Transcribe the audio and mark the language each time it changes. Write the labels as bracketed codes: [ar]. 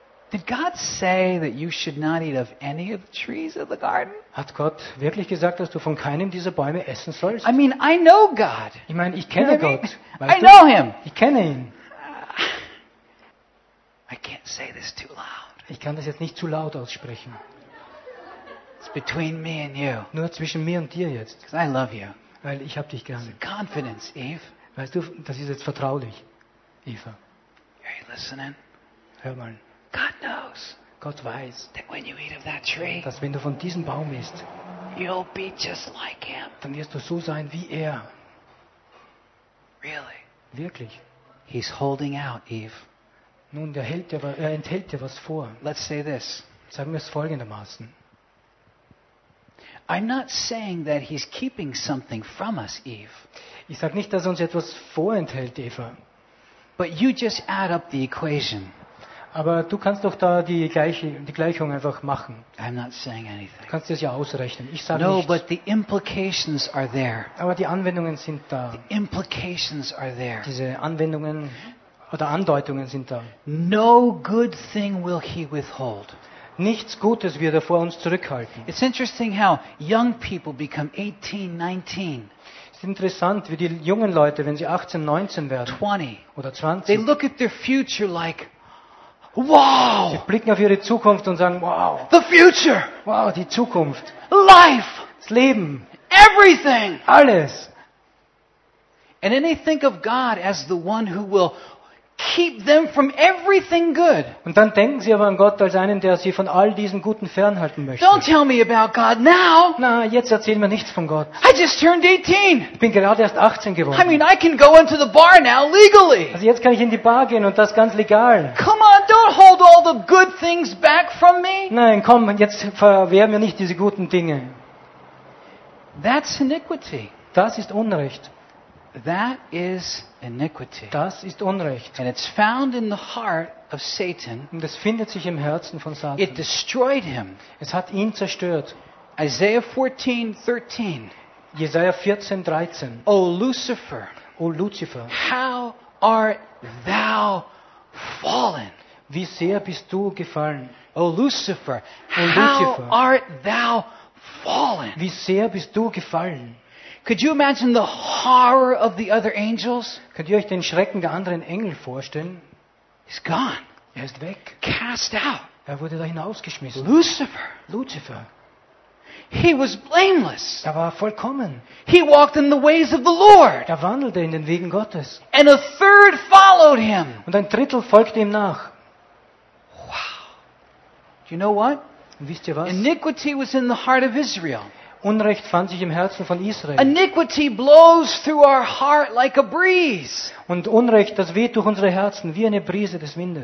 [en] Did God say that you should not eat of any of the trees of the garden? [de] Hat Gott wirklich gesagt, dass du von keinem dieser Bäume essen sollst? [en] I mean, I know God. [de] Ich meine, ich kenne Gott. [en] I know him. [de] Ich kenne ihn. [en] I can't say this too loud. [de] Ich kann das jetzt nicht zu laut aussprechen. [en] It's between me and you. [de] Nur zwischen mir und dir jetzt. [en] Because I love you. [de] Weil ich hab dich gern. [en] It's a confidence, Eve. [de] Weißt du, das ist jetzt vertraulich, Eva. [en] Are you listening? [de] Hör mal. [en] God knows. [de] Gott weiß. [en] That when you eat of that tree. [de] Dass wenn du von diesem Baum isst. [en] You'll be just like him. [de] Dann wirst du so sein wie er. [en] Really? [de] Wirklich? [en] He's holding out, Eve. [de] Nun, enthält dir was vor. [en] Let's say this. [de] Sagen wir es folgendermaßen. [en] I'm not saying that he's keeping something from us, Eve. [de] Ich sage nicht, dass er uns etwas vorenthält, Eva. [en] But you just add up the equation. [de] Aber du kannst doch da die Gleichung einfach machen. [en] I'm not saying anything. [de] Du kannst es ja ausrechnen. Ich sage [en] no, [de] nichts. [en] But the implications are there. [de] Aber die Anwendungen sind da. [en] The implications are there. [de] Diese Anwendungen oder Andeutungen sind da. [en] No good thing will he withhold. [de] Nichts Gutes wird er vor uns zurückhalten. [en] It's interesting how young people become 18, 19. [de] Es ist interessant, wie die jungen Leute, wenn sie 18, 19 werden, [en] 20, [de] oder 20, [en] they look at their future like, wow! [de] Sie blicken auf ihre Zukunft und sagen, wow! [en] The future! [de] Wow, die Zukunft! [en] Life! [de] Das Leben! [en] Everything! [de] Alles! [en] And then they think of God as the one who will keep them from everything good. [de] Und dann denken sie aber an Gott als einen, der sie von all diesen guten fernhalten möchte. [en] Don't tell me about God now. [de] Na, jetzt erzähl mir nichts von Gott. [en] I just turned 18. [de] Ich bin gerade erst 18 geworden. [en] I mean, I can go into the bar now legally. [de] Also jetzt kann ich in die Bar gehen und das ganz legal. [en] Come on, don't hold all the good things back from me. [de] Nein, komm, jetzt verwehr mir nicht diese guten Dinge. [en] That's iniquity. [de] Das ist Unrecht. [en] That is iniquity. [de] Das ist Unrecht. [en] And it's found in the heart of Satan. [de] Und es findet sich im Herzen von Satan. [en] It destroyed him. [de] Es hat ihn zerstört. [en] Isaiah 14, 13. [de] Jesaja 14, 13. [en] O Lucifer. [de] O Lucifer. [en] How art thou fallen? [de] Wie sehr bist du gefallen? [en] O Lucifer. [de] O Lucifer. [en] How art thou fallen? [de] Wie sehr bist du gefallen? [en] Could you imagine the horror of the other angels? [de] Könnt ihr euch den Schrecken der anderen Engel vorstellen? [en] He's gone. [de] Er ist weg. [en] Cast out. [de] Er wurde da hinausgeschmissen. [en] Lucifer. [de] Lucifer. [en] He was blameless. [de] Er war vollkommen. [en] He walked in the ways of the Lord. [de] Er wandelte in den Wegen Gottes. [en] And a third followed him. [de] Und ein Drittel folgte ihm nach. [en] Wow. You know what? [de] Und wisst ihr was? [en] Iniquity was in the heart of Israel. [de] Unrecht fand sich im Herzen von Israel. [en] Iniquity blows through our heart like a breeze. [de] Und Unrecht, das weht durch unsere Herzen wie eine Brise des Windes.